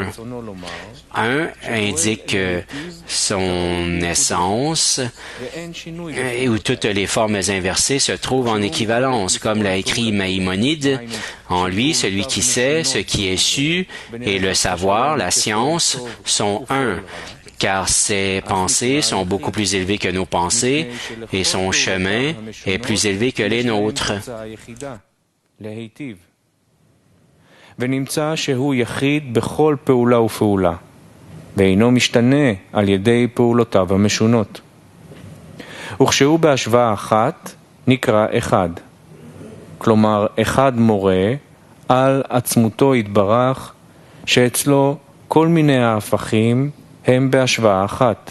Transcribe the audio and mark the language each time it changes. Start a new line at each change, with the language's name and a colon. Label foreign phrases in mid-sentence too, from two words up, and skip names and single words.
French: Un indique son essence et où toutes les formes inversées se trouvent en équivalence, comme l'a écrit Maïmonide. En lui, celui qui sait, ce qui est su, et le savoir, la science, sont un. car ses pensées sont beaucoup plus élevées que nos pensées et son chemin est plus élevé que les nôtres.
Hebrew: ונמצא שהוא יחיד בכל פעולה ופעולה, ואינו משתנה על ידי פעולותיו המשונות. וכשהוא בהשוואה אחת, נקרא אחד. כלומר, אחד מורה על עצמותו יתברך, שאצלו כל מיני ההפכים הם בהשוואה אחת.